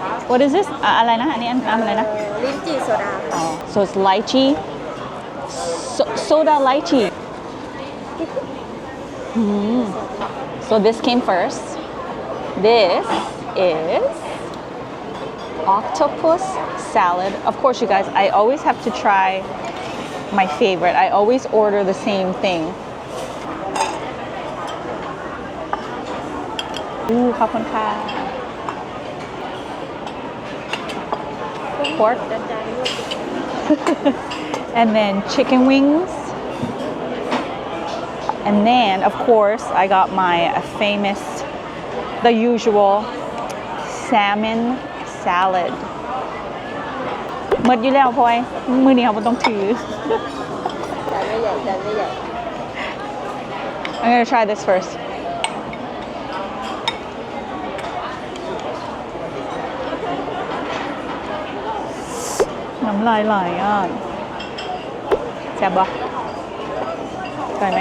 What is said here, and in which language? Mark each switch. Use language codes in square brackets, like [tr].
[en] What is this [th] อะไรนะอันนี้อะไรนะ ลิ้นจี่โซดาค่ะ [en] So it's lychee soda lychee So this came first This is octopus salad Of course you guys I always have to try my favorite I always order the same thing [th] ขอบคุณค่ะ [en] pork and then chicken wings and then of course I got my famous the usual salmon salad [th] หมดอยู่แล้วพลอยมือนี้เขาไม่ต้องถือ จานไม่ใหญ่จานไม่ใหญ่ [en] I'm gonna try this first [th] น้ำลายไหลอ่ะแซ่บปะอร่อยไหม